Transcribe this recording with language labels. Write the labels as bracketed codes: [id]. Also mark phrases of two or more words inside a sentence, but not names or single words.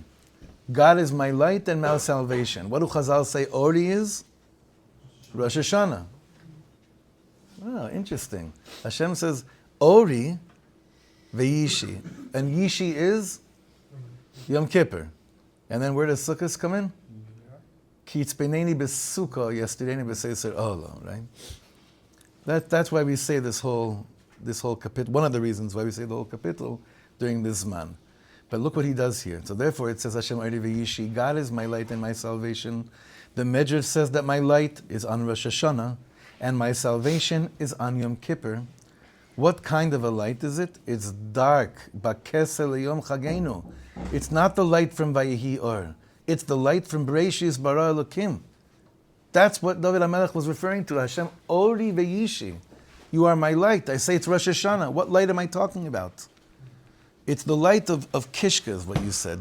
[en] God is my light and my salvation. What do Chazal say Ori is? Rosh Hashanah. Oh, interesting. Hashem says [he] אורי וישעי. [en] And Yishi is Yom Kippur. And then where does Sukkot come in? [he] כי יצפנני בסכה יסתירני בסתר אהלו, [en] right? That's why we say this whole kapitel. One of the reasons why we say the whole kapitel during this Zman. But look what he does here. So therefore it says [he] השם אורי וישעי. [en] God is my light and my salvation. The Medrash says that my light is on Rosh Hashanah and my salvation is on Yom Kippur. What kind of a light is it? It's dark. [he] בכסה ליום חגנו. [en] It's not the light from [he] ויהי אור. [en] It's the light from [he] בראשית ברא אלקים. [en] That's what David HaMelech was referring to. [he] השם אורי וישעי. [en] You are my light. I say it's Rosh Hashanah. What light am I talking about? It's the light of Kishka, is what you said.